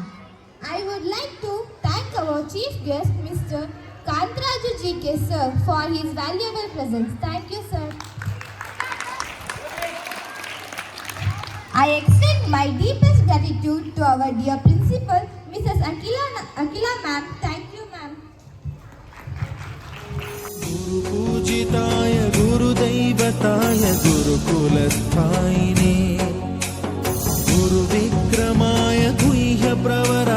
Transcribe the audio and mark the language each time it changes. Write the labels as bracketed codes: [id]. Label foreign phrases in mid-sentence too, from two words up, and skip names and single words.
[en] I would like to thank our chief guest, Mr. Kantaraju GK sir, for his valuable presence. Thank you, sir. I extend my deepest gratitude to our dear principal, Mrs. Akila ma'am. Thank you, ma'am. [sa] ಗುರು ಪೂಜಿತಾಯ ಗುರುದೈವತಾಯ ಗುರುಕುಲಸ್ಥಾಯಿನೇ ಗುರು ವಿಕ್ರಮಾಯ ಗುಹ್ಯ ಪ್ರವರ